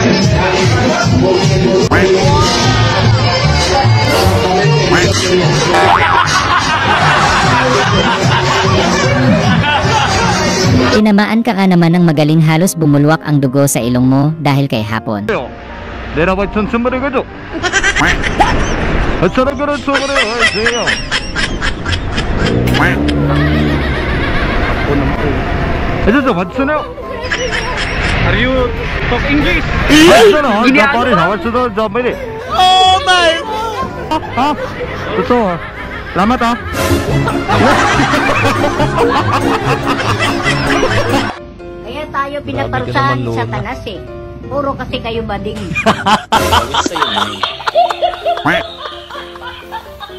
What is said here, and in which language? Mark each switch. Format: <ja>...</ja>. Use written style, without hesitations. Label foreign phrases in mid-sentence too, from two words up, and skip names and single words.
<tl>Tinamaan ka nga naman ng magaling, halos bumulwak ang dugo sa ilong mo dahil kay hapon.</tl> <en>Are you talk English? Oh my God!</en> <ms>Betul. Selamat ah.</ms> <tl>Kaya tayo pinaparusahan ni Satanas eh. Puro kasi kayo bading.</tl>